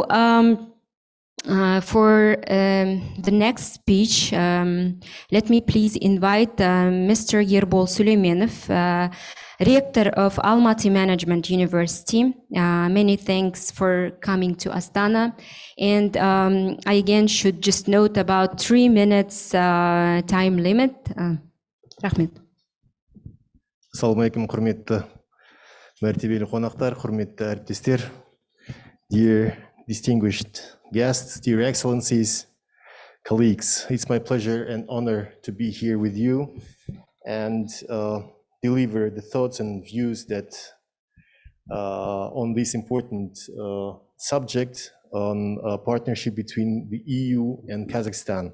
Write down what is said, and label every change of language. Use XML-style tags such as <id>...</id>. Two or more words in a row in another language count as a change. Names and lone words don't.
<en>So For the next speech, let me please invite Mr. Yerbol Süleymanov, Rector of Almaty Management University. Many thanks for coming to Astana. And I again should just note about 3 minutes time limit. Рахмет.</en> <kk>Assalamualaikum, құрметті мәртебелі қонақтар, құрметті әріптестер,</kk> <en>dear distinguished guests, dear excellencies, colleagues. It's my pleasure and honor to be here with you and deliver the thoughts and views that on this important subject on partnership between the EU and Kazakhstan.</en>